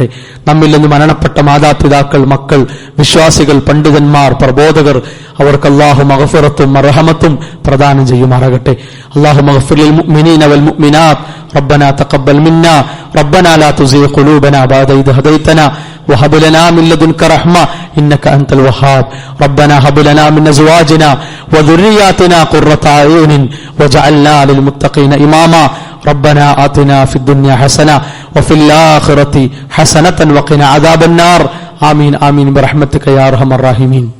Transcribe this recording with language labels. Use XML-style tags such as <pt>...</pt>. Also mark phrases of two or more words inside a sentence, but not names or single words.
<ml>നമ്മിൽ നിന്ന് മരണപ്പെട്ട മാതാപിതാക്കൾ, മക്കൾ, വിശ്വാസികൾ, പണ്ഡിതന്മാർ, പ്രബോധകർ, അവർക്ക് അള്ളാഹു മഗ്ഫിറത്തും മർഹമത്തും പ്രദാനം ചെയ്യുമാറാകട്ടെ.</ml> <ar>الله اغفر للمؤمنين والمؤمنات ربنا تقبل منا ربنا لا تزغ قلوبنا بعد إذ هديتنا وهب لنا من لدنك رحمة إنك أنت الوهاب ربنا هب لنا من أزواجنا وذرياتنا قرة أعين وجعلنا للمتقين إماما ربنا آتنا في الدنيا حسنة وفي الآخرة حسنة وقنا عذاب النار آمين آمين برحمتك يا أرحم الراحمين.</ar>